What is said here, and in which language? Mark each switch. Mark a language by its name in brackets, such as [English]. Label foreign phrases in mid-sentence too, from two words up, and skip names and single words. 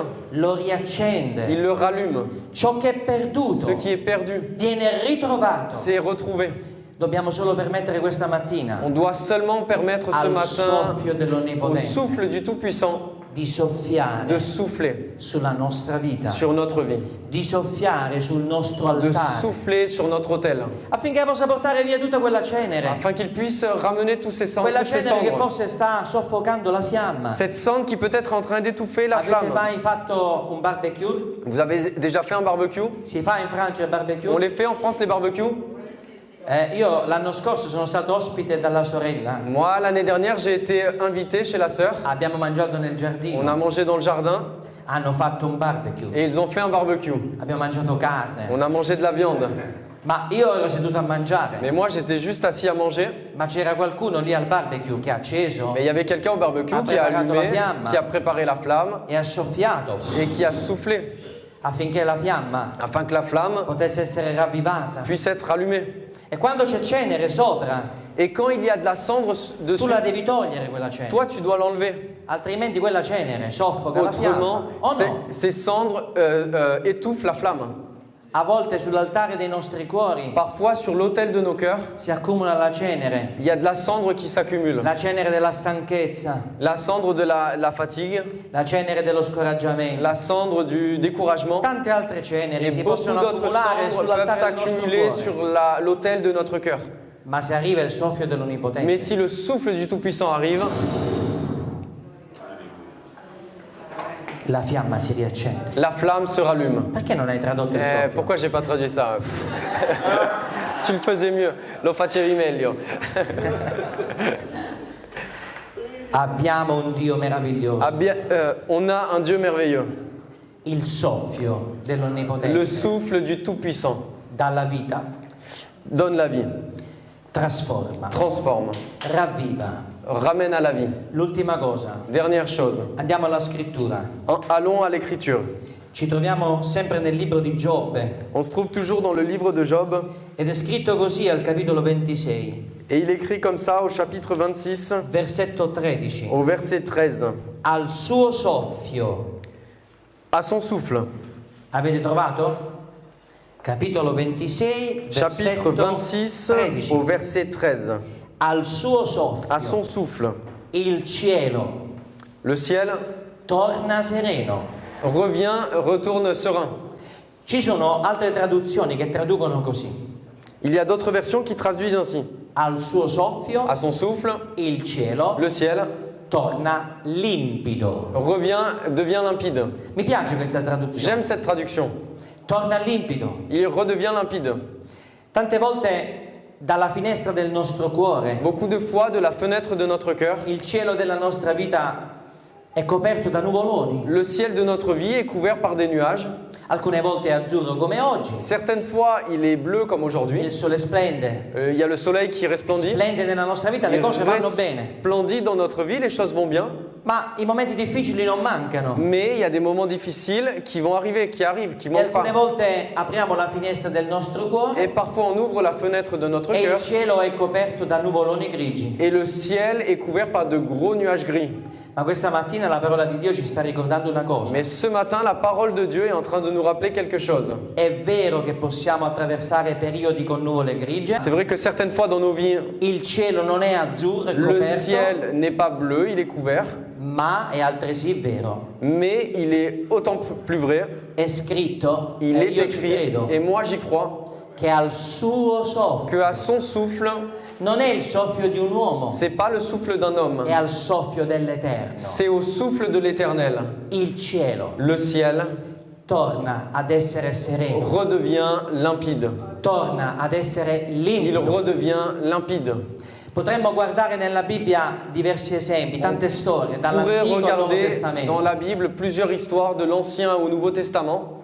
[Italian] lo riaccende. [French] il le rallume. [Italian] Ciò che è perduto [French] Ce qui est perdu, [Italian] viene ritrovato. [French] c'est retrouvé. [Italian] Dobbiamo solo permettere questa mattina [French] On doit seulement permettre ce [Italian] al [French] matin [Italian] soffio [French] au [Italian] dell'Onnipotente [French] souffle du Tout-Puissant [Italian] di soffiare [French] de souffler [Italian] sulla nostra vita, [French] sur notre vie, [Italian] di soffiare sul nostro [French] de [Italian] altare, [French] souffler sur notre autel, [Italian] affinché possa portare via tutta quella cenere, [French] afin qu'il puisse ramener tous ces [Italian] quella [French] toutes ces [Italian] cenere che [French] cendres. [Italian] forse sta soffocando la fiamma. [French] Cette cendre qui peut être en train d'étouffer la [Italian] Avete [French] flamme. [Italian] mai fatto un barbecue? [French] Vous avez déjà fait un barbecue? [Italian] Si fa in Francia il barbecue? [French] On les fait en France les barbecues? [Italian] Io l'anno scorso sono stato ospite dalla sorella, [French] Moi, l'année dernière, j'ai été invité chez la sœur. [Italian] abbiamo mangiato nel [French] On a [Italian] giardino, [French] mangé dans le jardin [Italian] hanno fatto un barbecue, [French] et ils ont fait un barbecue. [Italian] abbiamo mangiato carne, [French] On a mangé de la viande. [Italian] ma io ero seduto a mangiare, [French] Mais moi, j'étais juste assis à manger. [Italian] ma c'era qualcuno lì al barbecue che ha acceso [French] Mais il y avait quelqu'un au barbecue [Italian] Ha [French] qui a [Italian] preparato la [French] allumé, [Italian] fiamma. [French] qui a préparé la flamme [Italian] e ha soffiato [French] et qui a soufflé [Italian] affinché la fiamma [French] afin que la flamme [Italian] potesse essere ravvivata. [French] puisse être allumée. [Italian] E quando c'è cenere sopra, [French] Et quand il y a de la cendre [Italian] tu [French] dessus, [Italian] la devi togliere quella cenere, [French] toi, tu dois l'enlever. [Italian] altrimenti quella cenere soffoca la fiamma. [French] Autrement, [Italian] O no? [French] ces cendres étouffent la flamme. [Italian] A volte sull'altare dei nostri cuori [French] Parfois, sur l'autel de nos cœurs, [Italian] si accumula la cenere, [French] il y a de la cendre qui s'accumule. [Italian] la cenere della stanchezza, [French] La cendre de la fatigue, [Italian] la cenere dello scoraggiamento, [French] la cendre du découragement. [Italian] tante altre ceneri [French] Et [Italian] si [French] beaucoup [Italian] possono [French] d'autres [Italian] accumulare [French] cendres peuvent [Italian] sull'altare del nostro [French] s'accumuler [Italian] cuore. [French] sur l'autel de notre cœur. [Italian] Ma se arriva il soffio [French] Mais [Italian] dell'Onnipotente, [French] si le souffle du Tout-Puissant arrive, [Italian] la fiamma si riaccende. [French] la flamme se rallume. [Italian] Perché non hai tradotto il soffio? [French] Pourquoi j'ai pas traduit ça? Tu le faisais mieux. [Italian] Lo facevi meglio. Abbiamo un Dio meraviglioso, [French] On a un Dieu merveilleux. [Italian] il soffio [French] Le [Italian] dell'Onnipotente [French] souffle du Tout-Puissant [Italian] dalla vita, [French] donne la vie, [Italian] trasforma, [French] transforme, [Italian] ravviva. [French] ramène à la vie. [Italian] L'ultima cosa, [French] Dernière chose. [Italian] andiamo alla scrittura. [French] Allons à l'écriture. [Italian] Ci troviamo sempre nel libro di Giobbe [French] On se trouve toujours dans le livre de Job [Italian] ed è scritto così al capitolo 26, [French] et il écrit comme ça au chapitre 26, [Italian] versetto 13. [French] au verset 13. [Italian] Al suo soffio. [French] À son souffle. [Italian] Avete trovato? Capitolo 26, [French] Chapitre [Italian] versetto [French] 26 [Italian] 13. [French] au verset 13. [Italian] Al suo soffio. [French] À son souffle. [Italian] Il cielo [French] Le ciel [Italian] torna sereno. [French] retourne serein. [Italian] Ci sono altre traduzioni che traducono così. [French] Il y a d'autres versions qui traduisent ainsi. [Italian] Al suo soffio [French] À son souffle, [Italian] il cielo [French] le ciel [Italian] torna limpido. [French] devient limpide. [Italian] Mi piace questa traduzione. [French] J'aime cette traduction. [Italian] Torna limpido. [French] Il redevient limpide. [Italian] Tante volte dalla finestra del nostro cuore [French] Beaucoup de fois, de la fenêtre de notre cœur, [Italian] il cielo della nostra vita è coperto da nuvoloni. [French] le ciel de notre vie est couvert par des nuages. [Italian] Alcune volte è azzurro come oggi. [French] Certaines fois, il est bleu comme aujourd'hui. [Italian] Il sole splende. [French] Il y a le soleil qui resplendit. [Italian] Splende nella nostra vita, le [French] Il [Italian] cose vanno bene. [French] resplendit dans notre vie, les choses vont bien. [Italian] Ma i momenti difficili non mancano. [French] Mais il y a des moments difficiles qui vont arriver, qui arrivent, qui [Italian] E [French] manquent [Italian] alcune [French] pas. [Italian] volte apriamo la finestra del nostro cuore [French] Et parfois, on ouvre la fenêtre de notre [Italian] e il [French] cœur [Italian] cielo è coperto da nuvoloni grigi. [French] et le ciel est couvert par de gros nuages gris. [Italian] Ma questa mattina la parola di Dio ci sta ricordando una cosa. [French] Mais ce matin, la parole de Dieu est en train de nous rappeler quelque chose. [Italian] È vero che possiamo attraversare periodi con nuvole grigie. [French] C'est vrai que certaines fois dans nos vies, [Italian] Il cielo non è azzurro, è [French] le [Italian] coperto, [French] ciel n'est pas bleu, il est couvert, [Italian] ma è altresì vero. [French] mais il est autant plus vrai, [Italian] È scritto, [French] il [Italian] e [French] est [Italian] io ci [French] écrit, [Italian] credo, [French] et moi j'y crois, [Italian] che al suo soffio, [French] que à son souffle, [Italian] non è il soffio di un uomo, [French] c'est pas le souffle d'un homme, [Italian] è al soffio dell'Eterno. [French] c'est au souffle de l'Éternel. [Italian] Il cielo [French] Le ciel [Italian] torna ad essere sereno, [French] redevient limpide. [Italian] torna ad essere [French] Il [Italian] limpido. [French] redevient limpide. [Italian] Potremmo guardare nella Bibbia diversi esempi, tante storie, [French] On pourrait [Italian] dall'Antico al Nuovo [French] regarder dans [Italian] Testamento. [French] la Bible plusieurs histoires de l'Ancien au Nouveau Testament.